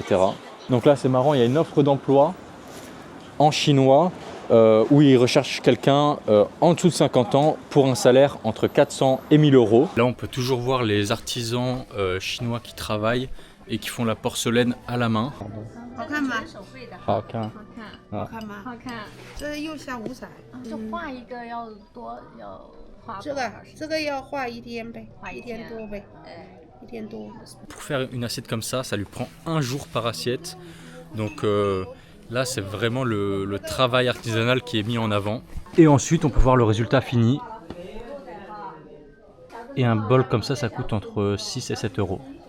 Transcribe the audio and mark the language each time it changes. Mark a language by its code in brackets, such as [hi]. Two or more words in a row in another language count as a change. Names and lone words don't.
[fr] Donc là, c'est marrant, il y a une offre d'emploi en chinois où ils recherchent quelqu'un en dessous de 50 ans pour un salaire entre 400 et 1000 €. Là, on peut toujours voir les artisans chinois qui travaillent et qui font la porcelaine à la main. [zh] 好看吗？好看。好看吗？好看，这釉下五彩，就画一个要多要画这个要画1天呗，画 1天多呗，1天多。 [fr] Pour faire une assiette comme ça lui prend 1 jour par assiette. Donc là, c'est vraiment le travail artisanal qui est mis en avant. Et ensuite, on peut voir le résultat fini. Et un bol comme ça coûte entre 6 et 7 €.